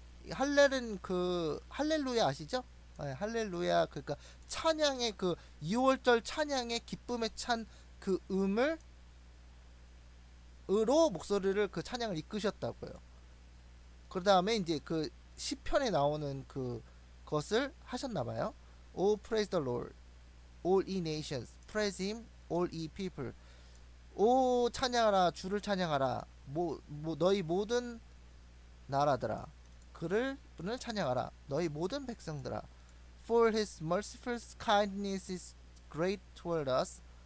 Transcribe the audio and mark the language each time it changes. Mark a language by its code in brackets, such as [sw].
[ko] 할렐은 그 할렐루야 아시죠? 네, 할렐루야 그러니까 찬양의 그 6월절 찬양의 기쁨에 찬 그 으로 목소리를 그 찬양을 이끄셨다고요. 그 다음에 이제 그 시편에 나오는 그 것을 하셨나봐요. [en] Oh praise the Lord, all ye nations, praise him, all ye people. [ko] 오 찬양하라, 주를 찬양하라, 너희 모든 나라들아, 분을 찬양하라, 너희 모든 백성들아. [en] For his merciful kindness is great toward us.